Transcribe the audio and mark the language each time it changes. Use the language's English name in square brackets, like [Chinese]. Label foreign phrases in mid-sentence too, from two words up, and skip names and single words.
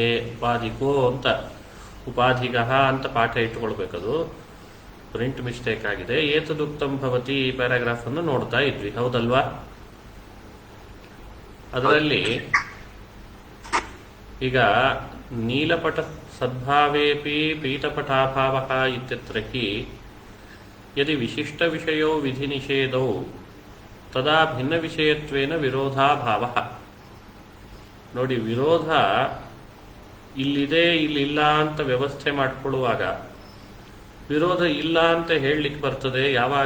[Kannada] ಉಪಾಧಿಕೋ ಅಂತ ಉಪಾಧಿಗಃ ಅಂತ ಪಾಠ ಇಟ್ಟುಕೊಳ್ಬೇಕದು, [English] print mistake [Kannada] ಆಗಿದೆ. [Sanskrit] ಏತದುಕ್ತಂ ಭವತಿ [Kannada] ಈ ಪ್ಯಾರಾಗ್ರಾಫನ್ನು ನೋಡ್ತಾ ಇದ್ವಿ, ಹೌದಲ್ವಾ? ಅದರಲ್ಲಿ ಈಗ [Sanskrit] ನೀಲಪಟ ಸದ್ಭಾವೇಪಿ ಪೀತಪಟಾಭಾವಃ ಇತ್ಯತ್ರ ಹಿ ಯದಿ ವಿಶಿಷ್ಟ ವಿಷಯೋ ವಿಧಿ ನಿಷೇಧೋ ತದಾ ಭಿನ್ನ ವಿಷಯತ್ವೇನ ವಿರೋಧಾಭಾವಃ. [Kannada] ನೋಡಿ, ವಿರೋಧ ಇಲ್ಲಿದೆ ಇಲ್ಲಿಲ್ಲ ಅಂತ ವ್ಯವಸ್ಥೆ ಮಾಡಿಕೊಳ್ಳುವಾಗ ವಿರೋಧ ಇಲ್ಲ ಅಂತ ಹೇಳಲಿಕ್ಕೆ ಬರ್ತದೆ ಯಾವಾಗ?